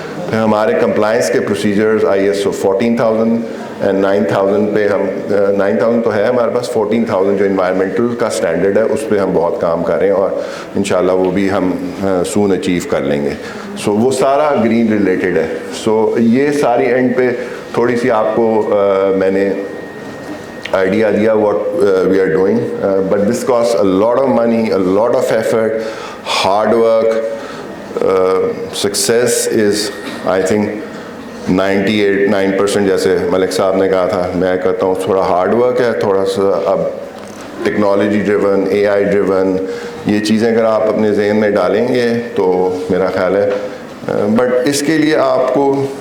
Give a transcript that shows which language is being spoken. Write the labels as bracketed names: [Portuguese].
[Urdu] پھر ہمارے کمپلائنس کے پروسیجرز ISO 14000 اینڈ 9000 پہ ہم 9000 تو ہے ہمارے پاس, 14000 جو انوائرمنٹل کا اسٹینڈرڈ ہے اس پہ ہم بہت کام کر رہے ہیں, اور انشاءاللہ وہ بھی ہم سون اچیو کر لیں گے. سو وہ سارا گرین ریلیٹڈ ہے. سو یہ ساری اینڈ پہ تھوڑی سی آپ کو میں نے [English] idea what we are doing, but this costs a lot of money, a lot of effort, hard work. Success is I think 98% [Urdu] جیسے ملک صاحب نے کہا تھا, میں کہتا ہوں تھوڑا ہارڈ ورک ہے, تھوڑا سا اب ٹیکنالوجی ڈریون, AI ڈریون, یہ چیزیں اگر آپ اپنے ذہن میں ڈالیں گے تو میرا خیال ہے. بٹ اس کے لیے آپ کو